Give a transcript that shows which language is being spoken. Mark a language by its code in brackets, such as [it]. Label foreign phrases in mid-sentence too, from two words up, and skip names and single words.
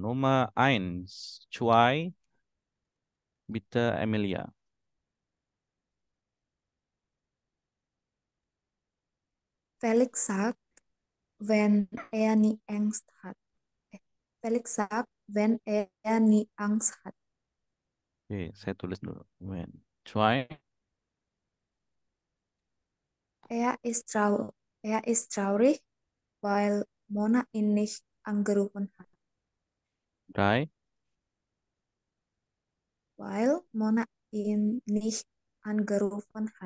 [de] Nummer 1. Zwei, bitte Emilia. Felix sagt, wenn er nie Angst hat. Felix sagt, wenn er nie Angst hat. [id] Oke, saya tulis dulu. When. [de] Zwei. Er ist traurig, weil Mona ihn nicht angerufen hat. Drei. Weil Mona ihn nicht angerufen hat.